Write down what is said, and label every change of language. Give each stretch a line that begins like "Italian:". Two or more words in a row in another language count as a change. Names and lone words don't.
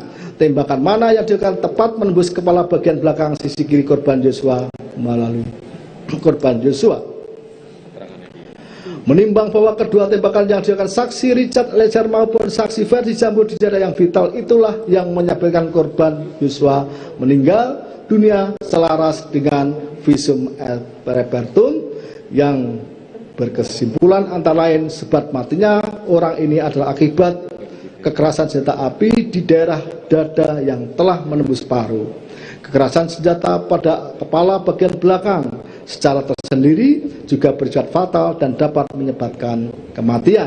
Indonesian: Tembakan mana yang dilakukan tepat menembus kepala bagian belakang sisi kiri korban Joshua melalui korban Joshua. Menimbang bahwa kedua tembakan yang dilakukan saksi Richard Eliezer maupun saksi Ferdi Sambo di daerah yang vital itulah yang menyebabkan korban Joshua meninggal dunia selaras dengan
Latin: visum et repertum
Indonesian: yang berkesimpulan antara lain sebab matinya orang ini adalah akibat kekerasan senjata api di daerah dada yang telah menembus paru. Kekerasan senjata pada kepala bagian belakang secara tersendiri juga bersifat fatal dan dapat menyebabkan kematian.